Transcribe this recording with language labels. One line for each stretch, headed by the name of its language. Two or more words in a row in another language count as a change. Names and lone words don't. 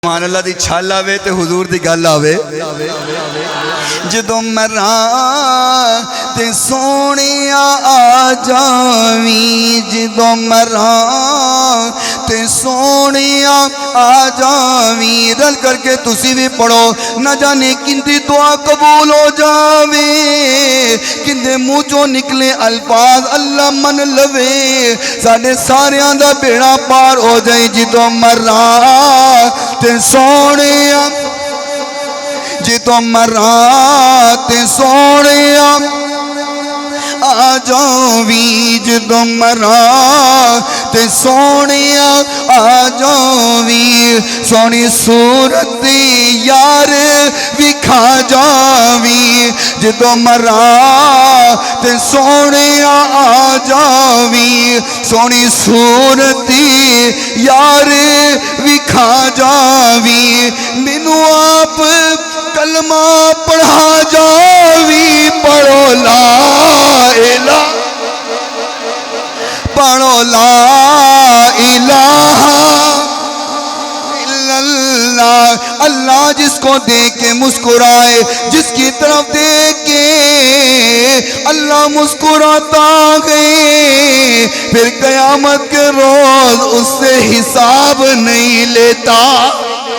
Punjabi: سبحان اللہ دی چھال آوے تے حضور دی گل آوے جدوں مراں تے سونیا آ جاویں جدوں مراں تے سونیا آ جاویں رل کر کے تسی بھی پڑھو نہ جانے کندی دعا قبول ہو جاوے کندے منہ چوں نکلے الفاظ اللہ من لوے ساڈے ساریاں دا بیڑا پار ہو جائے جدوں مراں تے سونیا جدوں مراں تے سونیا آ جاویں جدوں مراں تے سونیا آ جاویں سونی صورت یار وکھا جاویں جدوں مراں تے سونیا آ جاویں سونی صورت یار وکھا جاویں مینوں آپ کلمہ پڑھا جاویں پڑھو
Arabic: لا الہ
Urdu: پڑھو
Arabic: لا الہ الا اللہ
Urdu: اللہ جس کو دیکھ کے مسکرائے جس کی طرف دیکھ کے اللہ مسکراتا ہے پھر قیامت کے روز اس سے حساب نہیں لیتا